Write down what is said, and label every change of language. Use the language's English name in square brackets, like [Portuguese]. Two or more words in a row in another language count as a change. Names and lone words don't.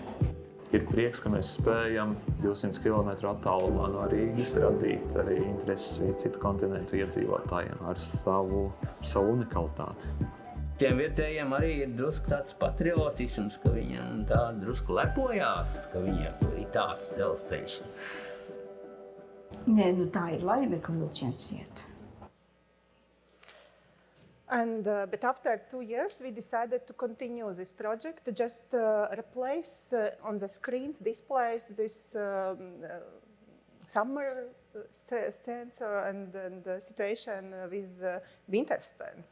[Latvian] Ir prieks, ka mēs spējam 200 km attālumā no Rīgas radīt arī interesi citu kontinentu iedzīvotājiem ar savu unikalitāti. Tiem vietējiem arī ir drusku tāds patriotisms, ka viņiem tā drusku lepojās, ka viņiem ir tāds dzelzceļš. Nē, nu tā ir laime, ka vilciens iet. [English] And but after 2 years, we decided to continue this project, to just replace on the screens displays this summer scenes and the situation with winter scenes.